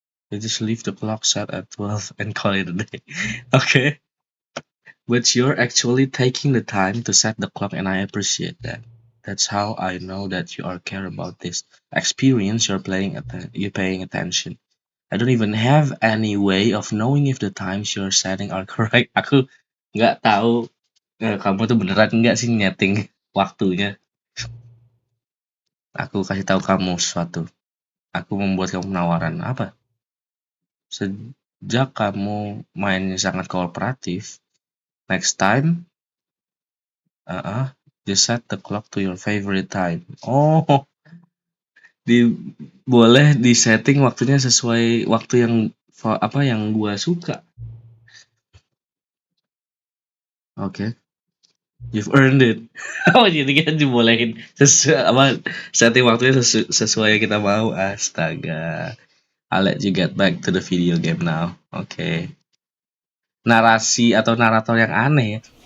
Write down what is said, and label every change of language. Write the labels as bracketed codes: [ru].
[en] They just leave the clock set at 12 and call it a day. Okay. But you're actually taking the time to set the clock, and I appreciate that. That's how I know that you are care about this experience. You're paying attention. I don't even have any way of knowing if the times you're setting are correct. [id] Aku nggak tahu kamu tuh beneran nggak sih nyeting waktunya. Aku kasih tahu kamu sesuatu. Aku membuat kamu penawaran apa? Sejak kamu mainnya sangat kooperatif, [en] next time, just set the clock to your favorite time. [id] Oh, boleh disetting waktunya sesuai waktu yang gua suka. Oke. [en] You've earned it. [id] Oh, jadi kan dibolehin setting waktunya sesuai yang kita mau. Astaga. [en] I'll let you get back to the video game now. [id] Oke. Narasi atau narator yang aneh ya.